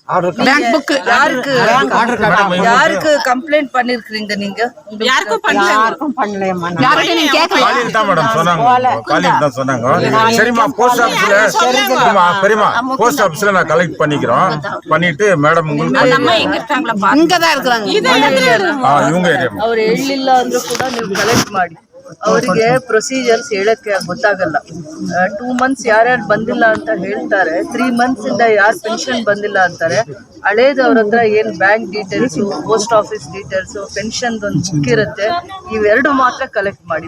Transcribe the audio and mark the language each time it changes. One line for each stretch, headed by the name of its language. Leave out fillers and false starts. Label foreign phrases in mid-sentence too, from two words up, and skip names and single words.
Tamil: யாருக்கு கம்ப்ளைண்ட் பண்ணிருக்கீங்க நீங்க? யாருக்கும் சரிம்மா,
English: post office
Tamil: பெரியமா
English: post office
Tamil: நான் கலெக்ட் பண்ணிக்கிறோம். பண்ணிட்டு மேடம் உங்களுக்கு இங்கதான் இருக்கிறாங்க. இவங்க ஏரியா
Kannada: ಅವ್ರು ಹೇಳಿಲ್ಲ ಅಂದ್ರೂ ಕೂಡ ನೀವು ಕಲೆಕ್ಟ್ ಮಾಡಿ. ಅವರಿಗೆ ಪ್ರೊಸೀಜರ್ಸ್ ಹೇಳಕ್ಕೆ ಗೊತ್ತಾಗಲ್ಲ. 2 ಮಂತ್ಸ್ ಯಾರ್ಯಾರು ಬಂದಿಲ್ಲ ಅಂತ ಹೇಳ್ತಾರೆ, 3 ಮಂತ್ಸ್ ಇಂದ ಯಾರು ಪೆನ್ಷನ್ ಬಂದಿಲ್ಲ ಅಂತಾರೆ. ಹಳೇದು ಅವ್ರ ಹತ್ರ ಏನ್
English: bank details, post office details,
Kannada: ಪೆನ್ಷನ್ ಒಂದು ಬುಕ್ ಇರುತ್ತೆ, ಇವೆರಡು ಮಾತ್ರ ಕಲೆಕ್ಟ್ ಮಾಡಿ.